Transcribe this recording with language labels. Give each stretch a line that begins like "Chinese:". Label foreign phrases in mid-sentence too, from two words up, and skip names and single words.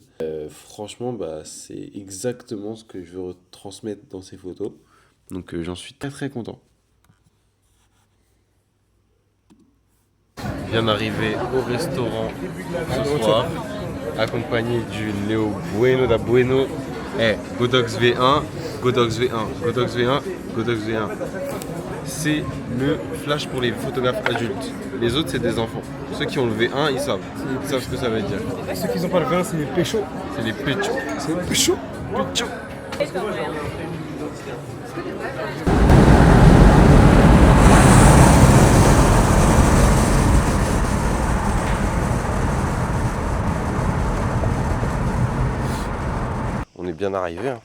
French: Franchement, c'est exactement ce que je veux retransmettre dans ces photos. Donc j'en suis très très content. Je viens d'arriver au restaurant ce soir, accompagné du Léo Bueno da Bueno. Godox V1, Godox V1, Godox V1, Godox V1. C'est le flash pour les photographes adultes. Les autres, c'est des enfants. Ceux qui ont le V1, ils savent ce que ça veut dire. Ceux qui n'ont pas le vin, c'est les péchos. C'est les péchos. C'est les péchos. On est bien arrivé, hein.